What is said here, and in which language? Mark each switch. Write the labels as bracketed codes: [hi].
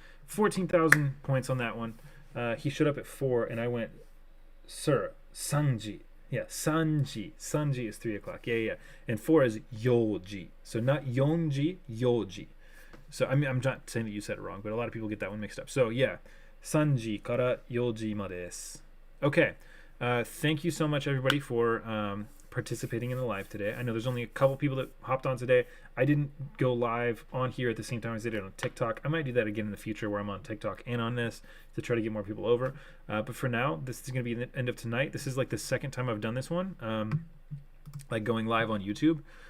[en] 14,000 points on that one. He showed up at 4, and I went, sir, Sanji. Yeah, Sanji. Sanji is 3 o'clock. Yeah. And 4 is Yoji. So not Yonji, Yoji. So I mean, I'm not saying that you said it wrong, but a lot of people get that one mixed up. [ja] So yeah, 3時から4時までです. [en] Okay. Thank you so much, everybody, for participating in the live today. I know there's only a couple people that hopped on today. I didn't go live on here at the same time as I did on TikTok. I might do that again in the future where I'm on TikTok and on this to try to get more people over. But for now, this is going to be the end of tonight. This is like the second time I've done this one, like going live on YouTube.